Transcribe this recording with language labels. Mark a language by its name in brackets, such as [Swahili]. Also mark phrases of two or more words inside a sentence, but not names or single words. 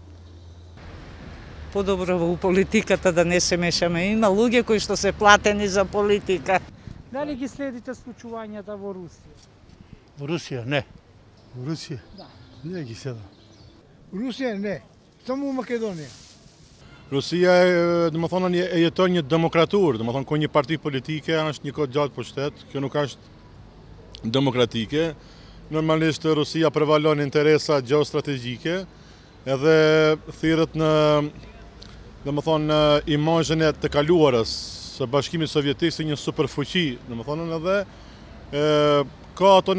[Macedonian] Подобро во политиката да не се мешаме. Има луѓе кои што се платени за политика. Дали ги следите случувањата во Русија? Во Русија не. Во Русија? Да. Не ги следам. Русија не, само у Македонија. [Albanian] Rusia e jeton një demokratur, domethënë ku një parti politike është një kohë gjatë pushtet, kjo nuk është demokratike. Normalisht Rusia prevalon interesa gjeostrategjike edhe thirret në domethënë imazhin e të kaluarës së Bashkimit Sovjetik si një superfuqi, domethënë edhe ka ato